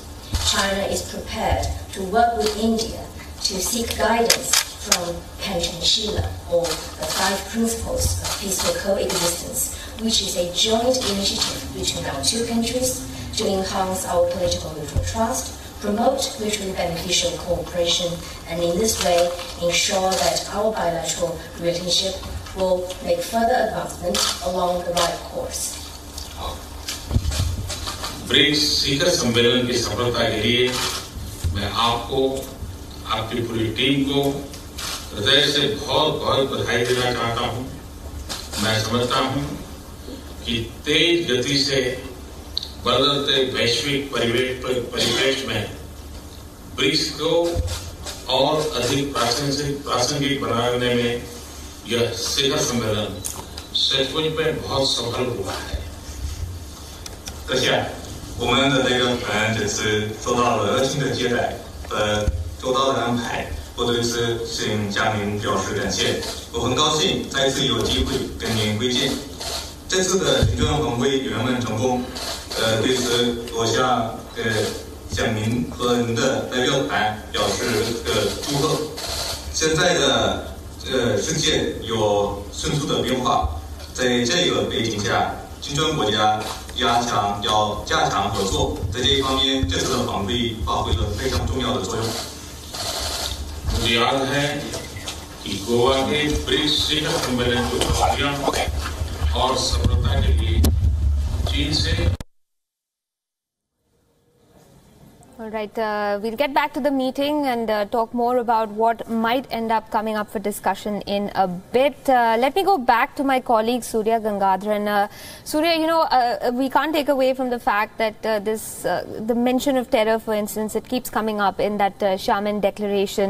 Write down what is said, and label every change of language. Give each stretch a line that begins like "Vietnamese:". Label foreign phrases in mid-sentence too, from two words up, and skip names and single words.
English: China is prepared to work with India to seek guidance from Panchashila, or the 5 principles of peaceful coexistence, which is a joint initiative between our two countries to enhance our political mutual trust, promote mutually beneficial cooperation, and in this way ensure that our bilateral relationship will make further advancement along the right course.
Hindi: ब्रिक्स शिखर सम्मेलन की सफलता के लिए मैं आपको, आपकी पूरी टीम को हृदय से बहुत बहुत बधाई देना चाहता हूं। मैं समझता हूं कि तेज गति से बदलते वैश्विक परिवेश में ब्रिक्स को और अधिक प्रासंगिक बनाने में यह शिखर सम्मेलन सचमुच में बहुत सफल हुआ है।
Chinese: 我们的这次受到了热情的接待和周到的安排，我对此向嘉宾表示感谢。我很高兴再次有机会跟您会见。这次的行政峰会圆满成功，对此我向您和您的代表团表示祝贺。现在的世界有迅速的变化，在这个背景下，金砖国家要加强合作，在这一方面，这次的访会发挥了非常重要的作用。
Hindi: मुझे याद है कि गोवा के ब्रिक्स शिखर सम्मेलन की खुशियां और सफलता के लिए चीन से
English: All right, we'll get back to the meeting and talk more about what might end up coming up for discussion in a bit. Let me go back to my colleague Surya Gangadharan. Surya, we can't take away from the fact that the mention of terror, for instance, it keeps coming up in that Xiamen declaration.